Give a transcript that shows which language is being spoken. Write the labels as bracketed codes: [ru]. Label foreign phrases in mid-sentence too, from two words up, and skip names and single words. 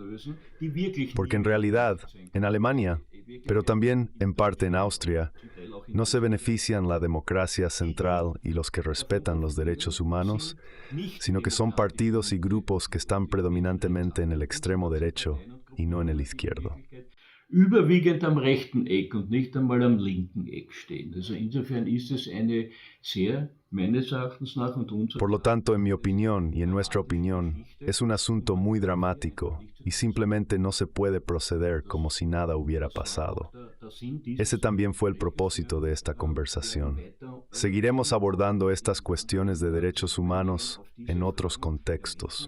[es] Porque en realidad, en Alemania, pero también en parte en Austria, no se benefician la democracia central y los que respetan los derechos humanos, sino que son partidos y grupos que están predominantemente en el extremo derecho y no en el izquierdo. [de] Überwiegend am rechten Eck und nicht einmal am linken Eck stehen. Also insofern ist es eine sehr, meines Erachtens nach und unserer... [es] Por lo tanto, en mi opinión y en nuestra opinión, es un asunto muy dramático y simplemente no se puede proceder como si nada hubiera pasado. Ese también fue el propósito de esta conversación. Seguiremos abordando estas cuestiones de derechos humanos en otros contextos.